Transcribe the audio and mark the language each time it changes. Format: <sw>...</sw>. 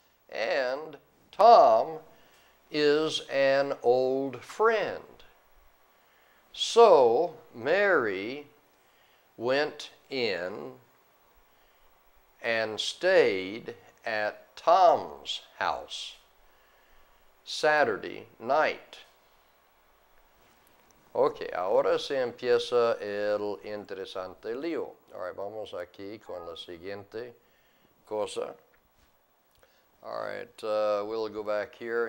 <en>And Tom is an old friend. So Mary went in and stayed at Tom's house Saturday night.</en> <es>Ok, ahora se empieza el interesante lío.</es> <en>All right,</en> <es>vamos aquí con la siguiente cosa.</es> <en>All right, we'll go back here.</en>